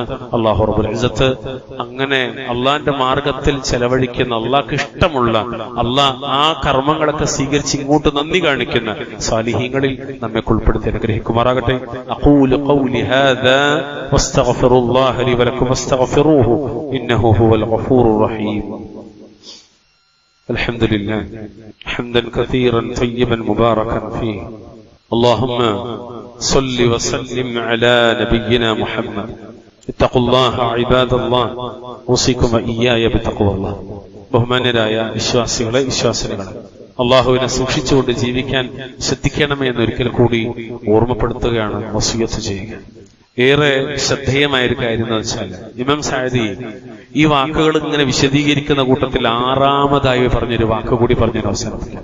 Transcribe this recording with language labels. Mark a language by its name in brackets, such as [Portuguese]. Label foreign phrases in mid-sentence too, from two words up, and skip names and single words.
[Arabic] الله رب العزة [Malayalam] അങ്ങനെ അള്ളാഹിന്റെ മാർഗത്തിൽ ചെലവഴിക്കുന്ന, അള്ളാഹ്ക്ക് ഇഷ്ടമുള്ള, അള്ളാഹ് ആ കർമ്മങ്ങളൊക്കെ സ്വീകരിച്ച് ഇങ്ങോട്ട് നന്ദി കാണിക്കുന്ന സാലിഹീങ്ങളിൽ നമ്മെ ഉൾപ്പെടുത്തി അനുഗ്രഹിക്കുമാറാകട്ടെ. [Arabic] أقول قولي هذا وأستغفر الله لي ولكم وأستغفروه إنه هو الغفور الرحيم. الحمد لله حمدا كثيرا طيبا مباركا فيه. اللهم صل وسلم على نبينا محمد. اتقوا الله عباد الله. اوصيكم واياي بتقوى الله. [Malayalam] ബഹുമാന്യരായ വിശ്വാസികളെ, വിശ്വാസിനികളെ, അള്ളാഹുവിനെ സൂക്ഷിച്ചുകൊണ്ട് ജീവിക്കാൻ ശ്രദ്ധിക്കണമേ എന്നൊരിക്കൽ കൂടി ഓർമ്മപ്പെടുത്തുകയാണ് വസിയത്ത് ചെയ്യുക. ഏറെ ശ്രദ്ധേയമായ ഒരു കാര്യം എന്ന് വെച്ചാൽ ഇമാം സഅദി ഈ വാക്കുകൾ ഇങ്ങനെ വിശദീകരിക്കുന്ന കൂട്ടത്തിൽ ആറാമതായി പറഞ്ഞൊരു വാക്ക് കൂടി പറഞ്ഞൊരു അവസാനിപ്പിക്കാം.